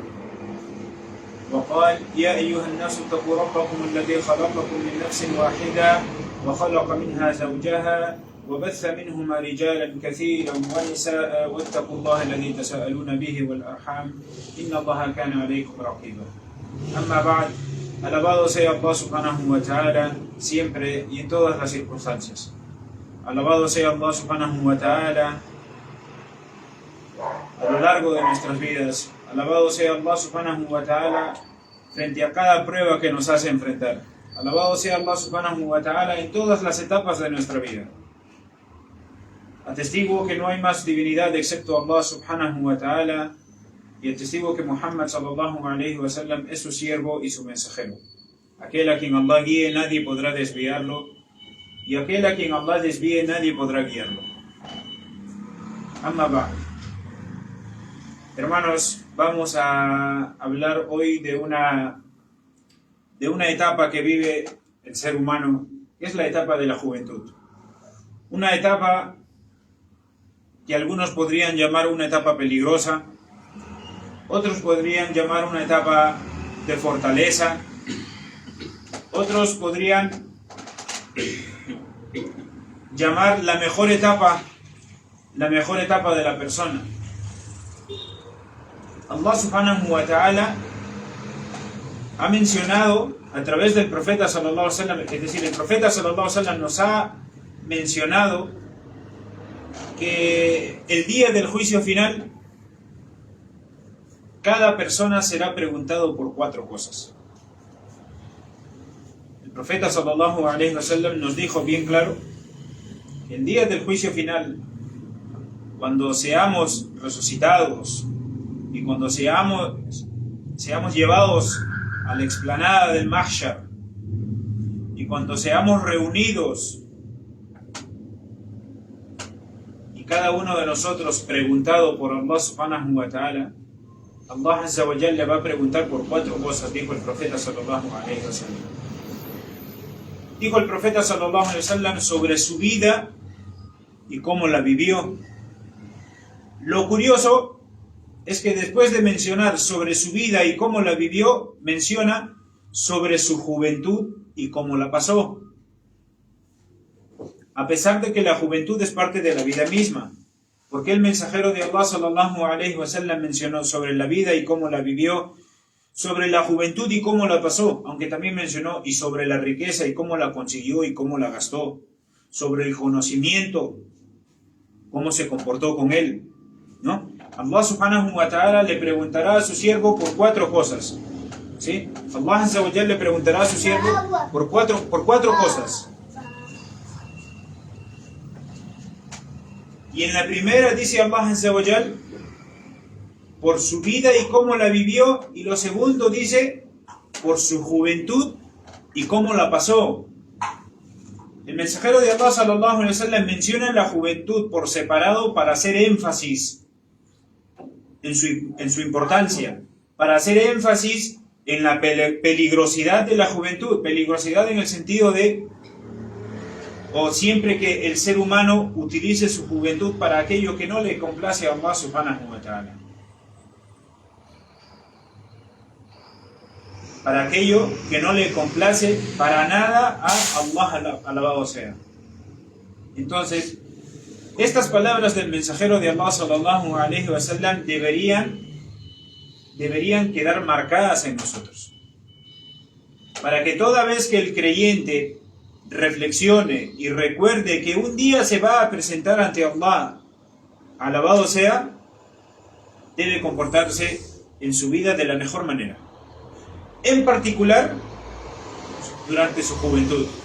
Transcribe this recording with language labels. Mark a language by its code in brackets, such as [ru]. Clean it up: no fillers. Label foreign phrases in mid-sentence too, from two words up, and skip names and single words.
[ar] وقال: يا أيها الناس اتقوا ربكم الذي خلقكم من نفس واحدة وخلق منها زوجها وبث منهما رجالا كثيرا ونساء واتقوا الله الذي تساءلون به والأرحام إن الله كان عليكم رقيبا. أما بعد, [es] alabado sea Allah [ar] سبحانه وتعالى [es] siempre y en todas las circunstancias. Alabado sea Allah [ar] سبحانه وتعالى [es] a lo largo de nuestras vidas. Alabado sea Allah [ar] سبحانه وتعالى [es] frente a cada prueba que nos hace enfrentar. Alabado sea Allah [ar] سبحانه وتعالى [es] en todas las etapas de nuestra vida. Atestigo que no hay más divinidad excepto Allah [ar] سبحانه وتعالى, [es] y atestigo que Muhammad [ar] صلى الله عليه وسلم [es] es su siervo y su mensajero. Aquel a quien Allah guíe nadie podrá desviarlo, y aquel a quien Allah desvíe nadie podrá guiarlo. [ar] أما بعد. [es] Hermanos, vamos a hablar hoy de una etapa que vive el ser humano, que es la etapa de la juventud. Una etapa que algunos podrían llamar una etapa peligrosa, otros podrían llamar una etapa de fortaleza, otros podrían llamar la mejor etapa de la persona. Allah [ar] سبحانه وتعالى [es] ha mencionado a través del profeta [ar] صلى الله عليه وسلم, [es] es decir, el profeta [ar] صلى الله عليه وسلم [es] nos ha mencionado que el día del juicio final cada persona será preguntado por 4 cosas. El profeta [ar] صلى الله عليه وسلم [es] nos dijo bien claro que el día del juicio final, cuando seamos resucitados y cuando seamos llevados a la explanada del Mahshar y cuando seamos reunidos y cada uno de nosotros preguntado por Allah [ar] سبحانه وتعالى, [es] Allah [ar] عز وجل [es] le va a preguntar por 4 cosas, dijo el profeta [ar] صلى الله عليه وسلم. [es] Dijo el profeta [ar] صلى الله عليه وسلم [es] sobre su vida y cómo la vivió. Lo curioso es que después de mencionar sobre su vida y cómo la vivió, menciona sobre su juventud y cómo la pasó. A pesar de que la juventud es parte de la vida misma, porque el mensajero de Allah [ar] صلى الله عليه وسلم [es] mencionó sobre la vida y cómo la vivió, sobre la juventud y cómo la pasó, aunque también mencionó y sobre la riqueza y cómo la consiguió y cómo la gastó, sobre el conocimiento, cómo se comportó con él, ¿no? Allah [ar] سبحانه وتعالى [es] le preguntará a su siervo por 4 cosas, ¿sí? Allah [ar] عز وجل [es] le preguntará a su siervo por cuatro cosas. Y en la primera dice Allah [ar] عز وجل [es] por su vida y cómo la vivió, y lo segundo dice por su juventud y cómo la pasó. El mensajero de Allah [ar] صلى الله عليه وسلم [es] menciona la juventud por separado para hacer énfasis en su importancia, para hacer énfasis en la peligrosidad de la juventud, peligrosidad en el sentido de, o siempre que el ser humano utilice su juventud para aquello que no le complace a Allah [ar] سبحانه وتعالى, [es] para aquello que no le complace para nada a Allah, alabado sea. Entonces, estas palabras del mensajero de Allah [ar] صلى الله عليه وسلم [es] deberían quedar marcadas en nosotros, para que toda vez que el creyente reflexione y recuerde que un día se va a presentar ante Allah, alabado sea, debe comportarse en su vida de la mejor manera, en particular durante su juventud.